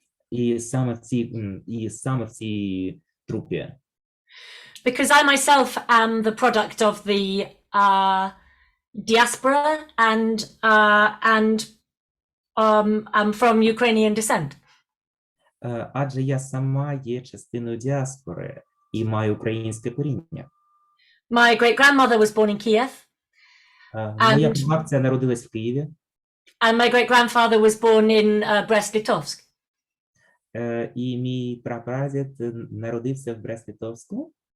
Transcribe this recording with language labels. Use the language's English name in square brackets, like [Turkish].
[Ukrainian] І саме в цій трупі. [English] Because I myself am the product of the diaspora and I'm from Ukrainian descent. [Ukrainian] Адже я сама є частиною діаспори і маю українське коріння. [English] My great-grandmother was born in Kiev. [Ukrainian] Моя бабця народилась в Києві. [English] And my great-grandfather was born in Brest-Litovsk. [Ukrainian] І мій прапрадід народився в Брест-Литовську.